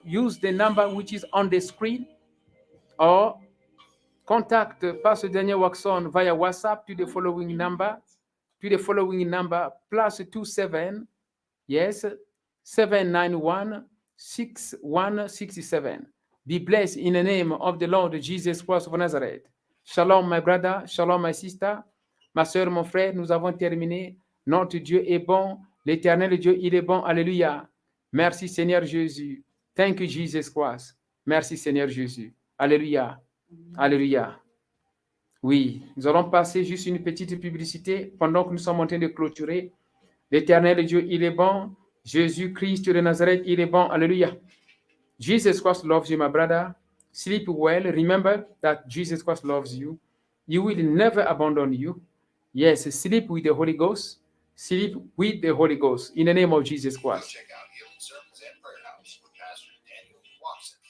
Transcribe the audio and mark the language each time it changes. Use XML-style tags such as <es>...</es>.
<en>Use the number which is on the screen, or contact Pastor Daniel Waxon via WhatsApp to the following number, +27, yes, 791-6167. Be blessed in the name of the Lord Jesus Christ of Nazareth. Shalom, my brother. Shalom, my sister.</en> <fr>Ma soeur, mon frère, nous avons terminé. Notre Dieu est bon. L'éternel Dieu, il est bon. Alléluia. Merci, Seigneur Jésus.</fr> <en>Thank you, Jesus Christ.</en> <fr>Merci, Seigneur Jésus. Alléluia. Alléluia. Oui, nous allons passer juste une petite publicité pendant que nous sommes en train de clôturer. L'éternel Dieu, il est bon. Jésus-Christ de Nazareth, il est bon. Alléluia.</fr> <en>Jesus Christ loves you, my brother. Sleep well. Remember that Jesus Christ loves you. He will never abandon you. Yes, sleep with the Holy Ghost. Sleep with the Holy Ghost. In the name of Jesus Christ. Check out Healing Sermons and Prayer House with Pastor Daniel Watson.</en>